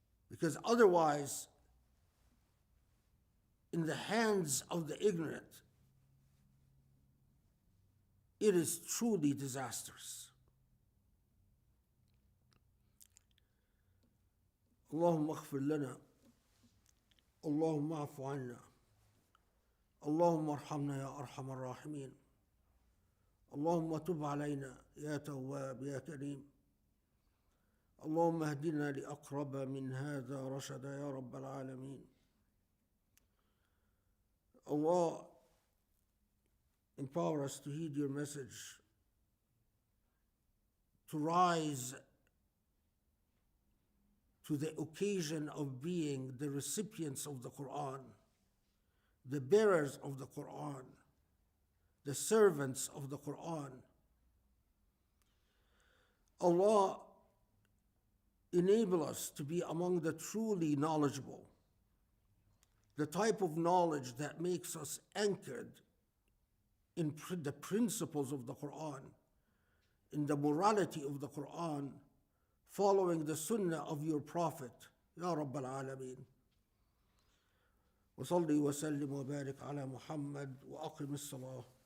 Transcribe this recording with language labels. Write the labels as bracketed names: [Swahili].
[English] Because otherwise, in the hands of the ignorant, it is truly disastrous. [Arabic] اللهم اغفر لنا اللهم اعف عنا اللهم ارحمنا يا أرحم الراحمين اللهم تب علينا يا تواب يا كريم اللهم اهدنا لأقرب من هذا رشدا يا رب العالمين. [English] Allah, empower us to heed your message, to rise to the occasion of being the recipients of the Qur'an, the bearers of the Qur'an, the servants of the Qur'an. Allah, enable us to be among the truly knowledgeable, the type of knowledge that makes us anchored in the principles of the Qur'an, in the morality of the Qur'an, following the sunnah of your Prophet, [Arabic] Ya Rabbal Alameen. وصلي وسلم وبارك على محمد وأقم الصلاة.